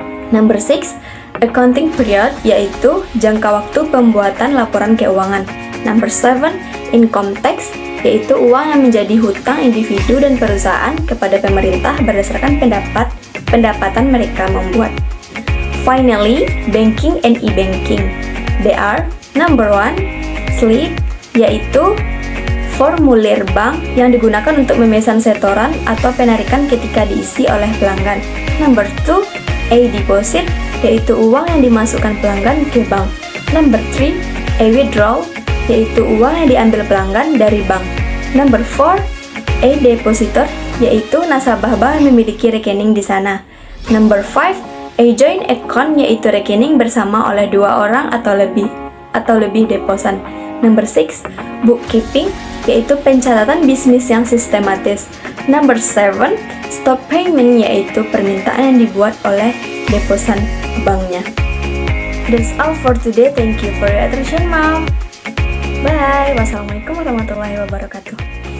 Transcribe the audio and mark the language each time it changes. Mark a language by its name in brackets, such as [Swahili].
[English] Number 6, accounting period, [Indonesian] yaitu jangka waktu pembuatan laporan keuangan. [English] Number 7, income tax, [Indonesian] yaitu uang yang menjadi hutang individu dan perusahaan kepada pemerintah berdasarkan pendapatan mereka membuat. [English] Finally, banking and e-banking. They are number 1, slip, [Indonesian] yaitu formulir bank yang digunakan untuk memesan setoran atau penarikan ketika diisi oleh pelanggan. Number 2, e-deposit, yaitu uang yang dimasukkan pelanggan ke bank. Number 3, e-withdrawal, yaitu uang yang diambil pelanggan dari bank. Number 4, e-depositor, yaitu nasabah bank yang memiliki rekening di sana. Number 5, e-joint account, yaitu rekening bersama oleh dua orang atau lebih deposan. Number 6, bookkeeping, yaitu pencatatan bisnis yang sistematis. [English] Number 7, stop payment, [Indonesian] yaitu permintaan yang dibuat oleh deposan banknya. [English] That's all for today. Thank you for your attention, Mom. Bye. [Arabic] Wassalamualaikum warahmatullahi wabarakatuh.